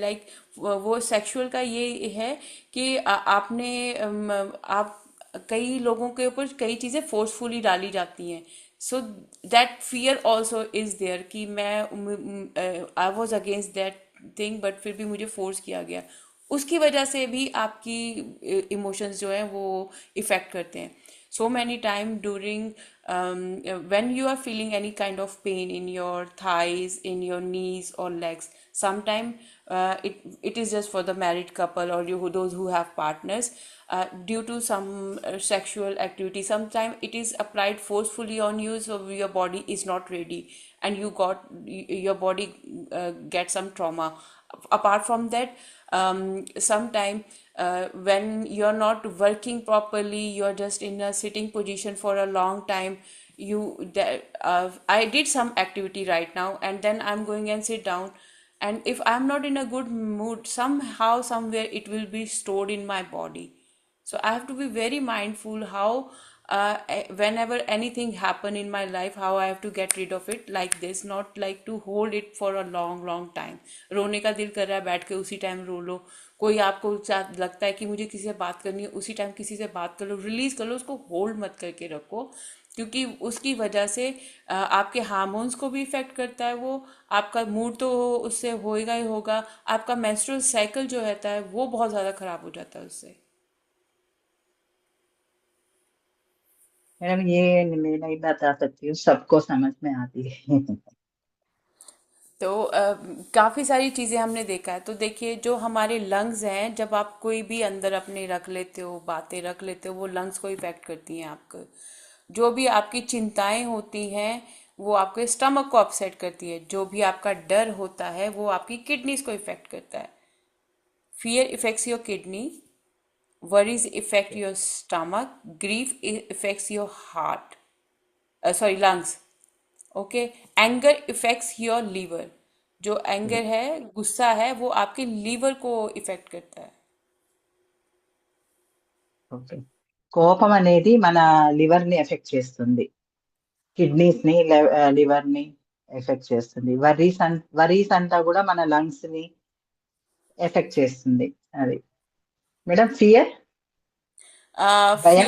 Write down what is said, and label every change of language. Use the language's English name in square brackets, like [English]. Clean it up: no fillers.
[Hindi] Like वो sexual का ये है कि आपने आप कई लोगों के ऊपर कई चीज़ें फोर्सफुली डाली जाती हैं। [English] so that fear also is there कि मैं I was against that thing but [Hindi] फिर भी मुझे फोर्स किया गया। उसकी वजह से भी आपकी इमोशंस जो है वो इफेक्ट करते हैं। [English] So many time during when you are feeling any kind of pain in your thighs, in your knees or legs, sometime it is just for the married couple or those who have partners, due to some sexual activity. Sometimes it is applied forcefully on you, so your body is not ready and your body gets some trauma. Apart from that, sometime when you're not working properly, you're just in a sitting position for a long time. I did some activity right now and then I'm going and sit down, and if I'm not in a good mood, somehow somewhere it will be stored in my body. So I have to be very mindful how whenever anything happen in my life, how I have to get rid of it like this, not like to hold it for a long time. [Hindi] रोने का दिल कर रहा है, बैठ के उसी time रो लो। कोई आपको लगता है कि मुझे किसी से बात करनी है, उसी टाइम किसी से बात कर लो, रिलीज कर लो, उसको होल्ड मत करके रखो। क्योंकि उसकी वजह से आपके हार्मोन्स को भी इफेक्ट करता है वो, आपका मूड तो उससे होएगा ही होगा, आपका मेंस्ट्रुअल साइकिल जो रहता है वो बहुत ज़्यादा खराब हो जाता है उससे। मैडम, ये मैं नहीं बता सकती हूँ, सबको समझ में आती है। तो काफ़ी सारी चीज़ें हमने देखा है। तो देखिए जो हमारे लंग्स हैं, जब आप कोई भी अंदर अपने रख लेते हो, बातें रख लेते हो, वो लंग्स को इफेक्ट करती हैं आपको। जो भी आपकी चिंताएं होती हैं वो आपके स्टमक को अपसेट करती है। जो भी आपका डर होता है वो आपकी किडनीज को इफेक्ट करता है। [English] Fear effects your kidney, worries affect your stomach, grief affects your heart, sorry, lungs, okay. Anger effects your liver, [Hindi] जो एंगर है, गुस्सा है, वो आपके लीवर को इफेक्ट करता है। [Telugu] ఓకే. కోపం అనేది మన లివర్ ని ఎఫెక్ట్ చేస్తుంది, కిడ్నీస్ ని, లివర్ ని ఎఫెక్ట్ చేస్తుంది. వరీస్ అంతా కూడా మన లంగ్స్ ని ఎఫెక్ట్ చేస్తుంది. అది మేడం. ఫియర్, భయం,